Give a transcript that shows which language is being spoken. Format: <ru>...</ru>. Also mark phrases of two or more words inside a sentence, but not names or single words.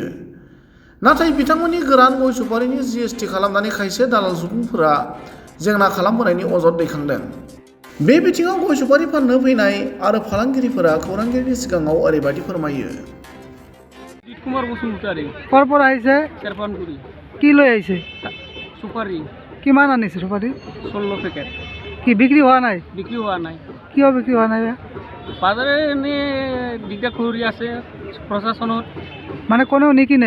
<brx>नाथाय बिथांमोननि गोरान गय सुपारिनि GST खालामनानै खायसे दालाल सुबुंफोरा जेंना खालामबोनायनि अजद दैखांदों। बे बिथिङाव गय सुपारि फाननो फैनाय आरो फालांगिरिफोरा खौरांगिरिनि सिगाङाव ओरैबायदि फोरमायो। कुमार बसुमतारी</brx> <as>কৰ পৰা আহিছে? চেৰপানগুৰি কি লৈ আহিছে? সুপারি কিমান আনিছে সুপাৰি? 16 পেকেট কি বিক্ৰী হোৱা নাই? বিক্রি হওয়া নাই। কিয় বিক্ৰী হোৱা নাই? বাজারে এনে দিগদার কৰি আছে প্রশাসনত মানে কোনেও নিকিনে?</as>